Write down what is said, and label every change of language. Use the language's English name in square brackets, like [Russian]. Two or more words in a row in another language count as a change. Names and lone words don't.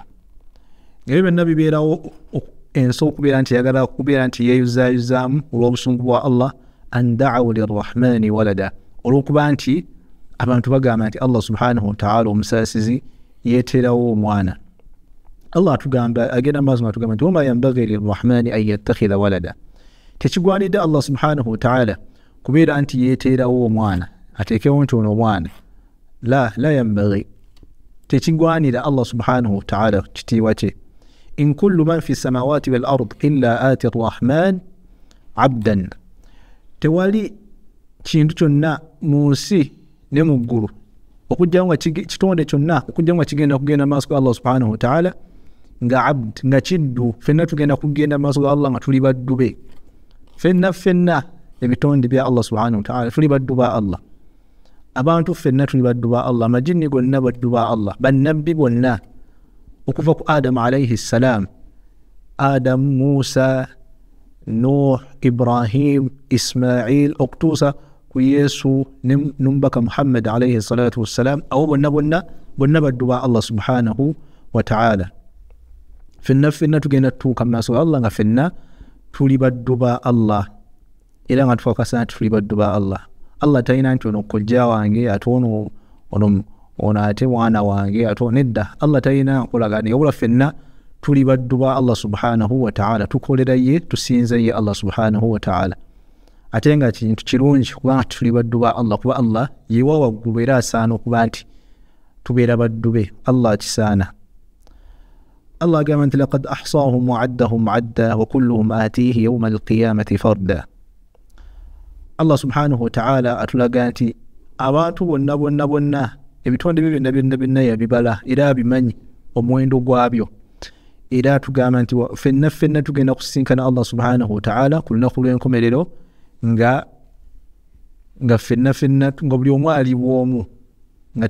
[Ganda] Ebyo byonna bibeerawo ensi okubeera nti yagala kubeera nti yeeyuzaayuzaamu olw'obusungu bwa Allah, [Arabic] أن دعوا للرحمن ولدا, [Ganda] olw'okuba nti abantu bagamba nti Allah [Arabic] سبحانه وتعالى [Ganda] omusaasizi yeeterawo omwana. Allah atugamba, agenda maaso atugamba nti [Arabic] وما ينبغي للرحمن أن يتخذ ولدا. [Ganda] Tekigwanidde Allah [Arabic] سبحانه وتعالى [Ganda] kubeera nti yeeterawo omwana, ateekewo nti ono omwana. [Arabic] لا ينبغي, [Ganda] tekigwanira Allah [Arabic] سبحانه وتعالى [Ganda] kitiibwa kye. [Arabic] إن كل من في السماوات والأرض إلا آتي الرحمن عبدا. [Ganda] Tewali kintu kyonna mu nsi ne mu ggulu okujja nga kitonde kyonna okujja nga kugenda maaso ga Allah [Arabic] سبحانه وتعالى [Ganda] nga abd, nga kiddu. Fenna tugenda kugenda maaso ga Allah nga tuli baddu be. Fenna ebitonde bya Allah [Arabic] سبحانه وتعالى [Ganda] tuli baddu ba Allah. Abantu fenna tuli baddu ba Allah, amajinni gonna baddu ba Allah, bannabbi bonna okuva ku Adam [Arabic] عليه السلام, [Ganda] Adam, Musa, Nuh, Ibrahim, Ismail okutuusa ku Yesu n'omubaka Muhammad [Arabic] عليه الصلاة والسلام. [Ganda] Abo bonna baddu ba Allah [Arabic] سبحانه وتعالى. [Ganda] Fenna tugenda tutuuka mu maaso ga Allah nga fenna tuli baddu ba Allah, era nga tufakasa nti tuli baddu ba Allah. Allah talina nti ono kojja wange ate ono ate mwana wange ate nedda. Allah talina nkolagana, wabula fenna tuli baddu ba Allah [Arabic] سبحانه وتعالى, [Ganda] tukolera ye, tusinza ye Allah [Arabic] سبحانه وتعالى. [Ganda] Ate nga kintu kirungi kuba tuli baddu ba Allah, kuba Allah yewa waggulu era asaana okuba nti tubeera baddu be. Allah kisaana. Allah agamba nti [Arabic] لقد أحصاهم وعدهم عدا وكلهم آتيه يوم القيامة فردا. [Ganda] Allah [Arabic] سبحانه وتعالى [Ganda] atulaga nti abantu bonna ebitonde byonna yabibala era abimanyi omuwendo gwabyo. Era atugamba nti fenna tugenda kusinkana Allah [Arabic] سبحانه وتعالى [Ganda] ku lunaku lw'enkomerero nga fenna nga buli omu ali bw'omu nga